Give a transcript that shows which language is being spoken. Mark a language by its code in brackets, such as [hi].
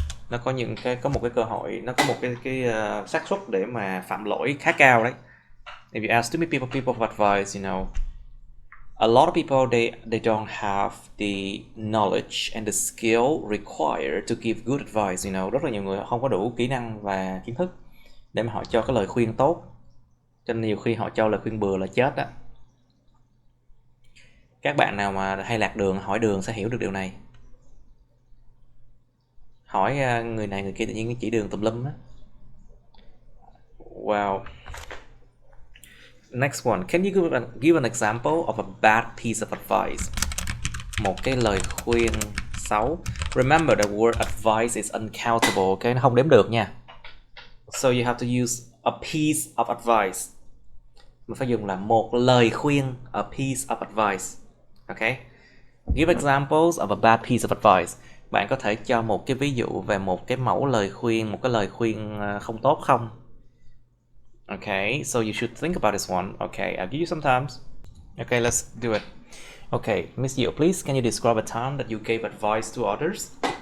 [vi] Nó có một cái cơ hội, nó có một cái xác suất để mà phạm lỗi khá cao đấy. [en] If you ask too many people for advice, you know, a lot of people they don't have the knowledge and the skill required to give good advice, you know. [vi] Rất là nhiều người không có đủ kỹ năng và kiến thức để mà họ cho cái lời khuyên tốt. Cho nên nhiều khi họ cho lời khuyên bừa là chết đó. Các bạn nào mà hay lạc đường, hỏi đường sẽ hiểu được điều này. Hỏi người này người kia tự nhiên chỉ đường tùm lum á. [en] Wow. Next one. Can you give an example of a bad piece of advice? [vi] Một cái lời khuyên xấu. [en] Remember the word advice is uncountable, okay? [vi] Nó không đếm được nha. [en] So you have to use a piece of advice. [vi] Mình phải dùng là một lời khuyên, [en] a piece of advice. Okay? Give examples of a bad piece of advice. [vi] Bạn có thể cho một cái ví dụ về một cái mẫu lời khuyên, một cái lời khuyên không tốt không? [en] Okay, so you should think about this one. Okay, I'll give you some times. Okay, let's do it. Okay, Miss Diệu, please, can you describe a time that you gave advice to others?